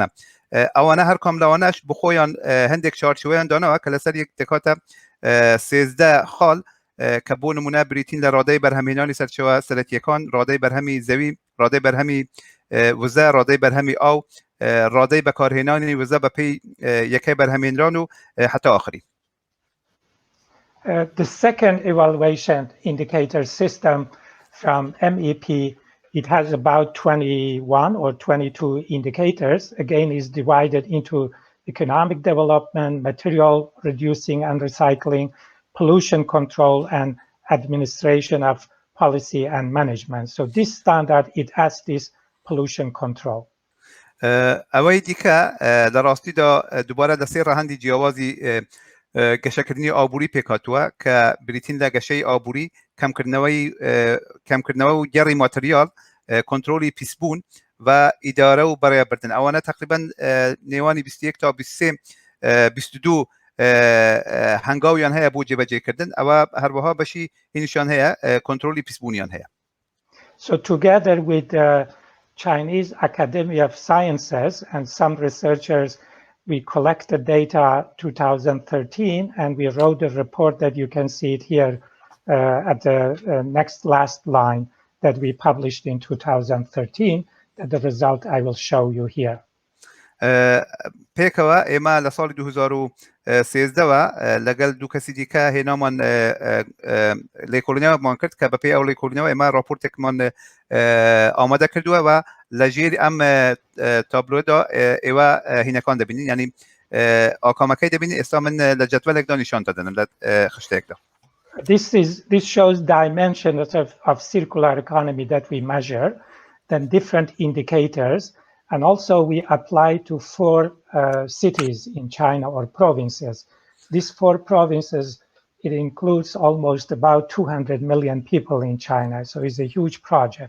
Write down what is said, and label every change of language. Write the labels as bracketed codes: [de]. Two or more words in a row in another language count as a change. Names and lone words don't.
[ckb] ئەوانە هەر کام لەوانەش بخۆیان هەندێک چارچوەیان دانەوە کە لەسەر یەک دەکاتە 13 خاڵ کە بۆ نمونە بریتین لە ڕادەی بەرهەمهێنانی سەرچەوە سەرەکیەکان، ڕادەی بەرهەمی زەوی، ڕادەی بەرهەمی وزە، ڕادەی بەرهەمی ئاو، ڕادەی بەکارهێنانی وزە بەپێی یەکەی بەرهەمهێنران و [ar] حتا آخری. [en] The second evaluation indicator system from MEP, it has about 21 or 22 indicators. Again, is divided into economic development, material reducing and recycling, pollution control, and administration of policy and management. So this standard, it has this pollution control. [ckb] ئەوەی دیکە لە ڕاستیدا دووبارە لە سێ ڕەهەندی جیاوازی گەشەکردنی ئابووری پێکهاتووە کە بریتین لە گەشەی ئابووری کەمکردنەوە و گەڕی ماتریال، کۆنترۆلی پیسبوون و ئیدارە و بەڕێوەبردن. ئەوانە تقریبا نێوانی 21 تا 22 هەنگاویان هەیە بۆ جێبەجێکردن. ئەوە هەروەها بەشی هینیشان هەیە، کۆنترۆلی پیسبوونیان هەیە. [en] So together with the Chinese Academy of Sciences and some researchers, we collected data 2013, and we wrote a report that you can see it here at the next last line that we published in 2013. That the result I will show you here. [ckb] پێکەوە ئێمە لە ساڵی 2013ەوە لەگەڵ دوو کەسی دیکە هێنامان لێکۆڵینەوەمان کرد کە بەپێی ئەو لێکۆڵینەوە ئێمە راپۆرتێکمان ئامادە کردووە و لە ژێر ئەم تابلۆدا ئێوە هینەکان دەبینین ینی ئاکامەکەی دەبینین ئێستا من لە جەدوەلێکدا نیشان دەدەنم لە خشتێکدا. [en] This shows dimensions of circular economy that we measure, then different indicators, and also we apply to 4 cities in China or provinces. These 4 provinces, it includes almost about 200 million people in China, so it's a huge project.